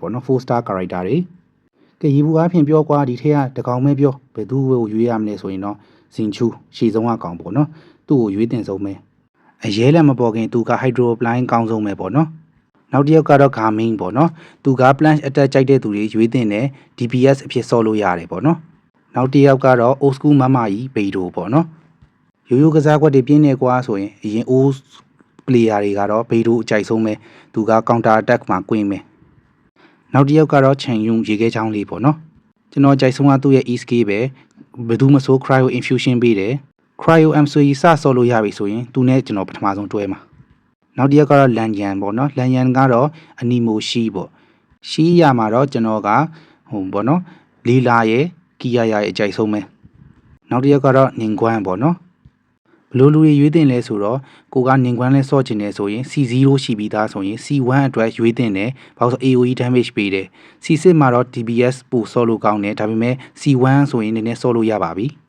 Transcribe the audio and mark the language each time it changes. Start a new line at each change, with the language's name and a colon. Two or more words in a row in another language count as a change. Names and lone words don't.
Burmese: ပေါ့နော်
English: 4 star character
Burmese: တွေကဲရေဘူးအားဖြင့်ပြောကွာဒီထဲကတကောင်ပဲပြောဘယ်သူ့ကိုရွေးရမလဲဆိုရင်တော့ဇင်ချူရှည်ဆုံးကကောင်ပေါ့နော်သူ့ကိုရွေးတင်ဆုံးပဲအရဲလည်းမပေါ်ခင်သူက hydroplane ကောင်းဆုံးပဲပေါ့နော်နောက်တစ်ယောက်ကတော့ Garmin ပေါ့နော်သူက planche attack ကြိုက်တဲ့သူတွေရွေးတင်တယ် DPS အဖြစ်ဆော့လို့ရတယ်ပေါ့နော်နောက်တစ်ယောက်ကတော့
English: old school
Burmese: မမကြီးဘေဒိုပေါ့နော်ရိုးရိုးကစားကွက်တွေပြင်းနေကွာဆိုရင်အရင်
English: old player
Burmese: တွေကတော့ဘေဒိုအကြိုက် ဆုံးပဲသူက
English: counter attack
Burmese: မှာ꿰မယ်နောက်တစ်ယောက်ကတော့ Chen Yun ရေခဲချောင်းလေးပေါ့နော်ကျွန်တော်ကြိုက်ဆုံးကသူ့ရဲ့ E-scale ပဲဘယ်သူမဆို
English: cryo infusion
Burmese: ပေး တယ်
English: cryo MC
Burmese: စဆော့လို့ရပြီဆိုရင်သူနဲ့ကျွန်တော်ပထမဆုံးတွဲမှာနောက်တစ်ယောက်ကတော့ Lanyan ပေါ့နော် Lanyan ကတော့ Animo ရှိပေါ့ရှိရမှာတော့ကျွန်တော်ကပေါ့နော်လီလာရဲ့ကီယာရဲ့အကြိုက်ဆုံးပဲနောက်တစ်ယောက်ကတော့ Ningguang ပေါ့နော်ဘလို့လူတွေရွေးတင်လဲဆိုတော့ကိုက Ningguang လဲဆော့ချင်တယ်ဆိုရင် C0 ရှိပြီးသားဆိုရင် C1 အတွက်ရွေးတင်တယ်ဘာလို့ဆို
English: AOE damage
Burmese: ပေးတယ် C6 မှာတော့ DPS ပိုဆော့လို့ကောင်းတယ်ဒါပေမဲ့ C1 ဆိုရင်နည်းနည်းဆော့လို့ရပါပြီ